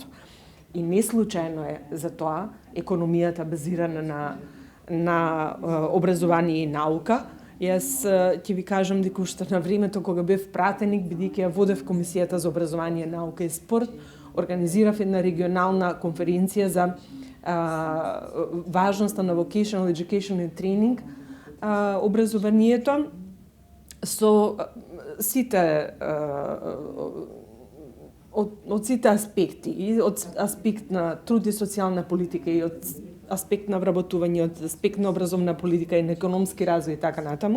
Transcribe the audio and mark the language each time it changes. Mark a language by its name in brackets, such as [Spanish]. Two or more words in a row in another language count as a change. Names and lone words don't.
[Macedonian] И не случајно е за тоа економијата базирана на образование и наука. Јас ќе ви кажам дека уште на времето кога бев пратеник, бидејќи ја водев Комисијата за образование, наука и спорт, организирав една регионална конференција за важноста на [English] vocational education and training, [Macedonian] образованието со сите од сите аспекти, и од аспект на труд и социјална политика, и од аспект на вработување, од аспект на образовна политика и на економски развој и така натаму.